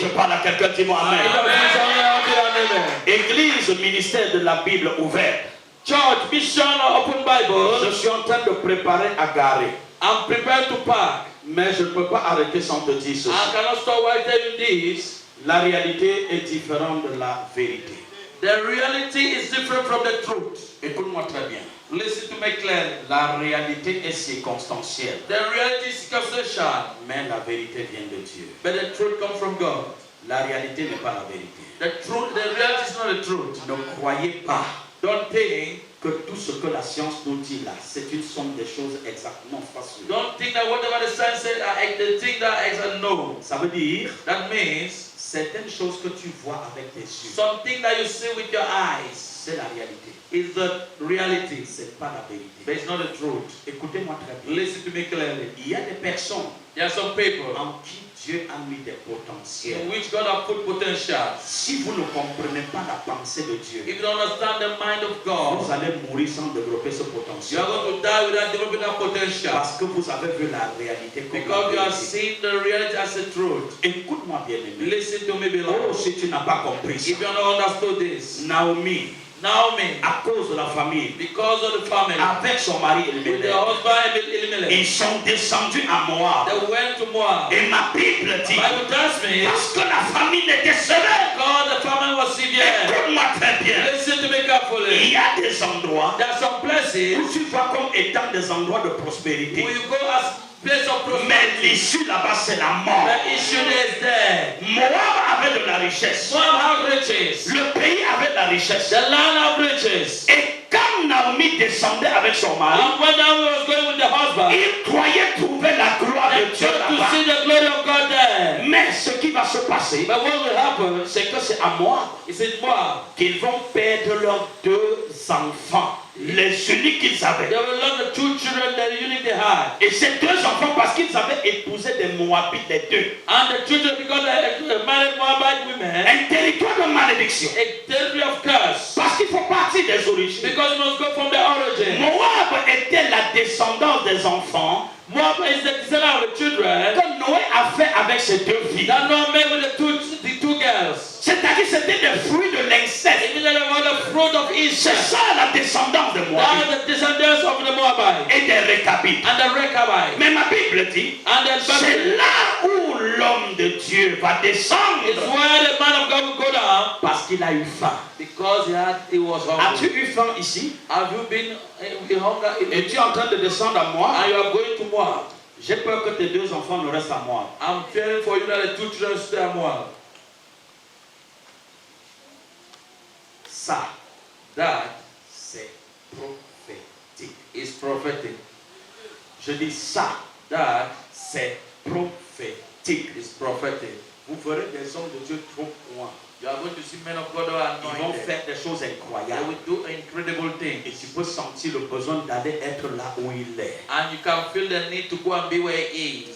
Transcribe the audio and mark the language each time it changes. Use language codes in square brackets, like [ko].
[fr] je parle à quelqu'un, dis-moi [en] In Amen. the peace of God, amen. [fr] Église, ministère de la Bible ouvert. [en] Church, mission, open [fr] Je [en] Bible. [fr] suis en train de préparer à garer. [en] I'm prepared to park. [fr] Mais je ne peux pas arrêter sans te dire ceci. [en] I cannot stop while telling this. [fr] La réalité est différente de la vérité. [en] The reality is different from the truth. [fr] Écoute-moi très bien. [en] Listen to me clearly. [fr] La réalité est circonstancielle. [en] The reality is circumstantial, [fr] Mais la vérité vient de Dieu. [en] but the truth comes from God. [fr] La réalité n'est pas la vérité. [en] The reality is not the truth. [fr] Ne croyez pas [en] Don't think, [fr] que tout ce que la science nous dit là, c'est une somme de choses exactement facile. [en] don't think that whatever the science said, the thing that is a no. [fr] Ça veut dire [en] That means [fr] certaines choses que tu vois avec tes yeux, [en] something that you see with your eyes [fr] c'est la réalité. [en] is the reality, [fr] C'est pas la vérité. [en] but it's not the truth. [fr] Écoutez-moi très bien. [en] Listen to me clearly. [fr] Il y a des personnes [en] There are some people [fr] en qui Dieu a mis des potentiels. [en] in which God has put potential. [fr] Si vous ne comprenez pas la pensée de Dieu, [en] If you don't understand the mind of [fr] vous [en] God, [fr] allez mourir sans développer ce [en] you [fr] potentiel. [en] are going to die without developing that potential. [fr] Parce que vous avez vu la réalité comme [en] Because you [fr] la [en] have [fr] vérité. [en] seen the reality as a truth. [fr] Écoute-moi bien aimé. [en] Listen to me, Oh, beloved. [fr] si tu n'as pas compris ça. [en] If you have not understood this, [fr] Naomi, [en] Naomi, [fr] à cause de la famille, [en] because of the family, [fr] avec son mari [en] with [fr] Elimelech, [en] their husband Elimelech, [fr] ils sont descendus à Moab. [en] they went to Moab. [fr] Et ma Bible dit, [en] Bible tells me, [fr] parce que la famille était sévère. [en] God, the famine was severe. [fr] Écoute-moi très bien. [en] Listen to me [fr] Il [en] carefully. [fr] y a des endroits [en] There are some places [fr] où tu vois comme étant des endroits de prospérité. [en] where you go as place of [fr] Mais [en] prosperity. [fr] l'issue là-bas, c'est la mort. [en] The issue is there. [fr] Moab avait de la richesse. [en] Moab have riches. [fr] Le pays avait de la richesse. [en] The land have riches. [fr] Et quand Naomi descendait avec son mari, [en] And when Naomi was going with the husband, [fr] il croyait trouver la gloire [en] they [fr] de Dieu [en] tried to [fr] là-bas. [en] see the glory of God there. [fr] Mais ce qui va se passer, [en] But what will happen [fr] c'est que c'est à Moab [en] is in Moab. [fr] qu'ils vont perdre leurs 2 enfants, les uniques qu'ils avaient. [en] They will lose the 2 children that unique they had. [fr] Et ces 2 enfants, parce qu'ils avaient épousé des Moabites, les 2, [en] And the children, because they married Moabite women, [fr] un territoire de malédiction. [en] a territory of curse. [fr] Parce qu'il faut partir des origines. [en] Because it must go from the origin. [fr] Moab était la descendance des enfants [en] Moab is the descendant of the children [fr] que Noé a fait avec ses deux filles. [en] that Noah made with the two girls. [fr] C'est-à-dire que c'était des fruits de l'inceste. [en] It is the fruit of [fr] C'est [en] incest. [fr] ça la descendance de [en] That [fr] Moab [en] is the descendants of the Moabites [fr] et des Récabites. [en] and the Rechabites. [fr] Mais ma Bible dit, [en] And the [fr] c'est [en] Bible [fr] là où l'homme de Dieu va [en] is [fr] descendre [en] where the man of God will go down [fr] parce qu'il a eu faim. [en] because he was [fr] As-tu [en] hungry. [fr] eu faim ici? [en] Have you been in hunger? [fr] Et tu es en train de descendre à moi? [en] And you are going to Moab. [fr] J'ai peur que tes deux enfants ne restent à moi. [en] I'm fearing for you that the two children stay at Moab. [fr] Ça, [en] That [fr] c'est prophétique. [en] is prophetic. [fr] Je dis ça, [en] That [fr] c'est prophétique. [en] is prophetic. [fr] Vous verrez des hommes de Dieu trop loin. [en] You are going to see men of God who are [fr] Ils vont [en] anointed. [fr] faire des choses [en] They [fr] incroyables. [en] will do incredible [fr] Et [en] things. [fr] tu peux sentir le besoin d'aller être là où il est. [en] And you can feel the need to go and be where he is.